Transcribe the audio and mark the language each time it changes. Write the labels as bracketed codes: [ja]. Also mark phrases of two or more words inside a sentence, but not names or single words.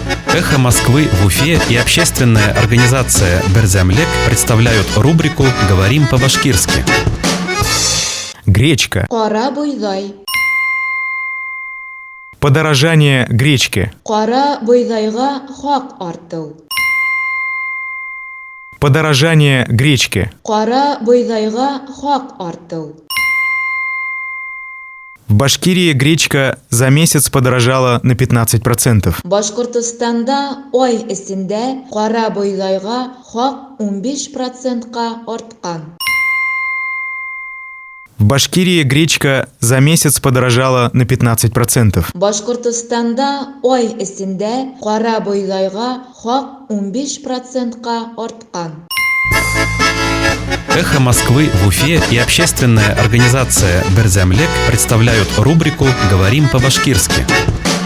[ru] «Эхо Москвы» в Уфе и общественная организация «Берзямлек» представляют рубрику «Говорим по-башкирски». Гречка. [ba] Кара бойдай. [ru] Подорожание гречки. [ba] Кара бойдайга хак арту. [ru] Подорожание гречки. [ba] Кара бойдайга хак арту. [ru] В Башкирии гречка за месяц подорожала на 15%. [ba] Башкортостанда ай эсендә кара бойдайга хак 15%ка арткан. [ru] В Башкирии гречка за месяц подорожала на 15%. [ba] Башкортостанда ай эсендә кара бойдайга хак 15%ка арткан. [ru] «Эхо Москвы» в Уфе и общественная организация «Берзямлек» представляют рубрику «Говорим по-башкирски».